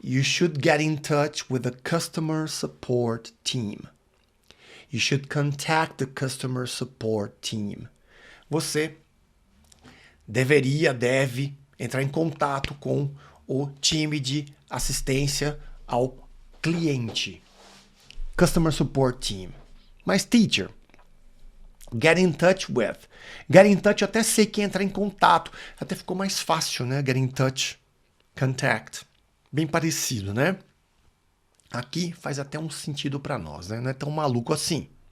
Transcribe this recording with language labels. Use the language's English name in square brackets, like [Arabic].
[English] You should get in touch with the customer support team. You should contact the customer support team. [Portuguese] Você deve entrar em contato com o time de assistência ao cliente. [English] Customer Support Team. [Portuguese] Mas, [English] teacher, get in touch with. Get in touch, [Portuguese] eu até sei que entrar em contato. Até ficou mais fácil, né? [English] Get in touch, contact. [Portuguese] Bem parecido, né? Aqui faz até um sentido para nós, né? Não é tão maluco assim.